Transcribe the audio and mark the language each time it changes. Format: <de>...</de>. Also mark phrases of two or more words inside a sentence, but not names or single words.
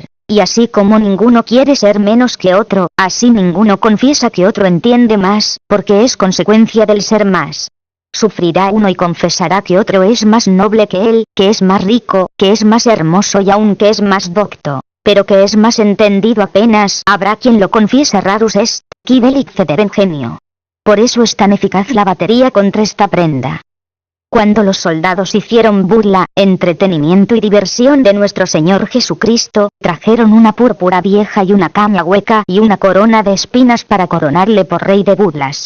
<es>Y así como ninguno quiere ser menos que otro, así ninguno confiesa que otro entiende más, porque es consecuencia del ser más. Sufrirá uno y confesará que otro es más noble que él, que es más rico, que es más hermoso y aun que es más docto, pero que es más entendido apenas. Habrá quien lo confiesa</es> <la>rarus est, qui delic cedere genio.</la> <es>Por eso es tan eficaz la batería contra esta prenda. Cuando los soldados hicieron burla, entretenimiento y diversión de nuestro Señor Jesucristo, trajeron una púrpura vieja y una caña hueca y una corona de espinas para coronarle por rey de burlas.</es>